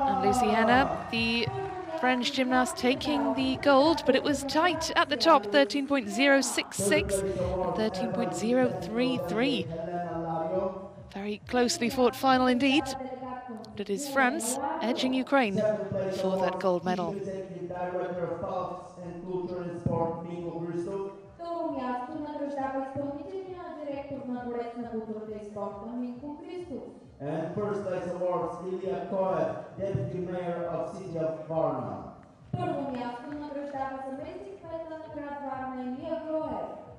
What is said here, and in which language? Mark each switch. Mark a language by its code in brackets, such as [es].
[en] And Lucy Henner, the French gymnast, taking the gold, but it was tight at the top, 13.066 and 13.033. Very closely fought final indeed. But it is France edging Ukraine for that gold medal. Director of Talks and Culture and Sport, Miko Christoph. [bg] Второ място награждава изпълнителния директор на Дворец на културата и спорта Минко Христов. [en] And first place awards, Ilya Koev, Deputy Mayor of City of Varna. [bg] Първо място награждава заместник кмета на град Варна Илия Коев.